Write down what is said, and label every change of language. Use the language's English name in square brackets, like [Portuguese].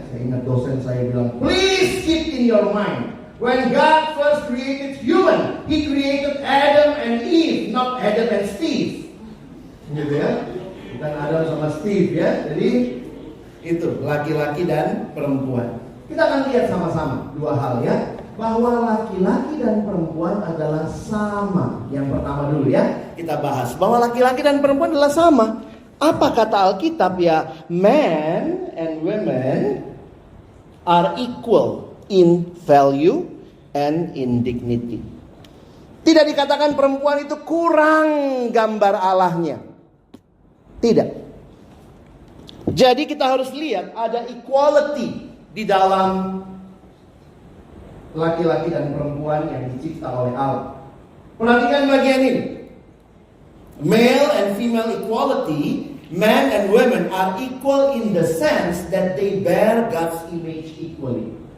[Indonesian] Saya ingat dosen saya bilang, [English] please keep in your mind, when God first created human, He created Adam and Eve, not Adam and Steve. [Indonesian] Gitu ya, bukan Adam sama Steve ya. Jadi itu laki-laki dan perempuan. Kita akan lihat sama-sama 2 hal ya, bahwa laki-laki dan perempuan adalah sama. Yang pertama dulu ya, kita bahas bahwa laki-laki dan perempuan adalah sama. Apa kata Alkitab ya? [English] Men and women are equal in value and in dignity. [Indonesian] Tidak dikatakan perempuan itu kurang gambar Allahnya. Tidak. Jadi kita harus lihat ada equality di dalam laki-laki dan perempuan yang dicipta oleh Allah. Perhatikan bagian ini. [English] Male and female equality, man and women are equal in the sense that they bear God's image equally.